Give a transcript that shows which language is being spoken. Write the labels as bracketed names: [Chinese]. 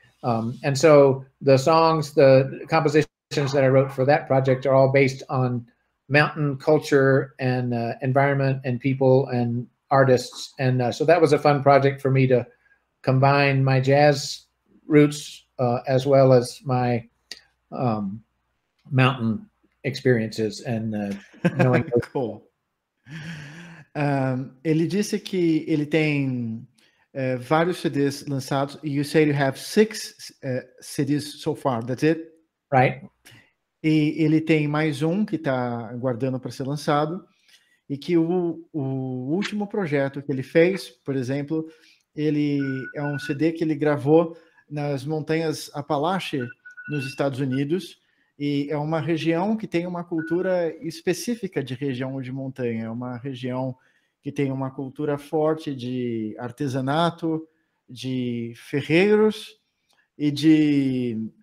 [English] And so the songs, the compositions that I wrote for that project are all based on mountain culture and environment and people and artists. And so that was a fun project for me to combine my jazz roots as well as my mountain experiences and knowing. [Portuguese] Cool. Ele disse que ele tem vários CDs lançados. [English] You say you have 6 CDs so far, that's it? Right. [Portuguese] E ele tem mais um que está aguardando para ser lançado, e que o último projeto que ele fez, por exemplo, ele é um CD que ele gravou nas montanhas Apalache, nos Estados Unidos, e é uma região que tem uma cultura específica de região de montanha, é uma região que tem uma cultura forte de artesanato, de ferreiros e de...